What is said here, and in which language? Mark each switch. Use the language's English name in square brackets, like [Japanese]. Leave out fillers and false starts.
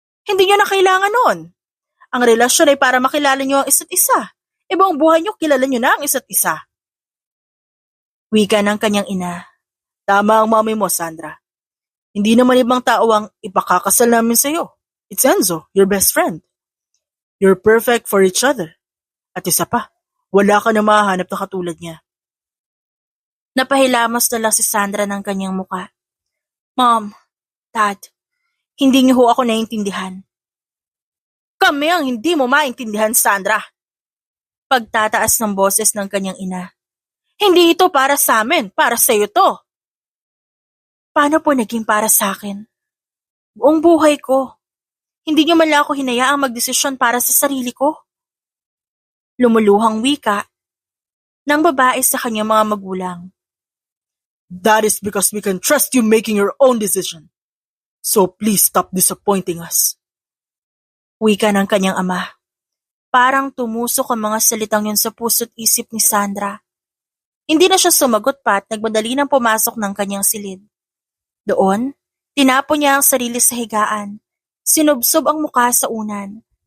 [Filipino] Hindi niyo na kailangan nun. Ang relasyon ay para makilala niyo ang isa't isa. Buong buhay niyo kilala niyo na ang isa't isa. Wika ng kanyang ina. Tama ang mami mo, Sandra. Hindi naman ibang tao ang ipakakasal namin sa'yo. [English] It's Enzo, your best friend. You're perfect for each other. [Filipino] At isa pa, wala ka na mahahanap na katulad niya. Napahilamos na lang si Sandra ng kanyang muka. Mom, Dad, hindi niyo ho ako naiintindihan. Kami ang hindi mo maintindihan, Sandra. Pagtataas ng boses ng kanyang ina. Hindi ito para sa amin, para sa iyo to. Paano po naging para sa akin? Buong buhay ko. Hindi niyo man lang ako hinayaang magdesisyon para sa sarili ko. Lumuluhang wika ng babae sa kanyang mga magulang. [English] That is because we can trust you making your own decision. So please stop disappointing us. [Filipino] Wika ng kanyang ama. Parang tumusok ang mga salitang yun sa puso't isip ni Sandra. Hindi na siya sumagot pa at nagmadali nang pumasok ng kanyang silid. Doon, tinapon niya ang sarili sa higaan. Sinubsob ang mukha sa unan.